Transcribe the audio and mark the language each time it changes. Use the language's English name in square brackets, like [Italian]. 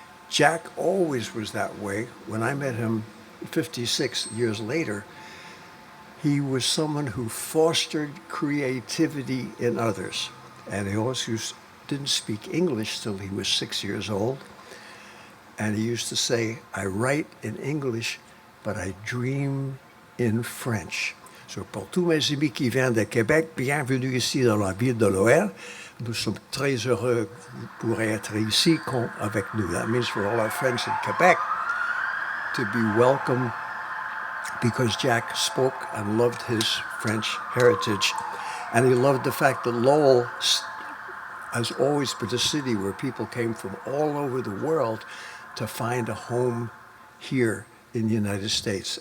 [English] Jack always was that way. When I met him 56 years later, he was someone who fostered creativity in others. And he also didn't speak English till he was 6 years old. And he used to say, "I write in English, but I dream in French." [French] So pour tous mes amis qui viennent de Québec, bienvenue ici dans la ville de Lowell. Nous sommes très heureux pour être ici avec nous. [English] That means for all our friends in Quebec to be welcome, because Jack spoke and loved his French heritage. And he loved the fact that Lowell has always been a city where people came from all over the world to find a home here in the United States.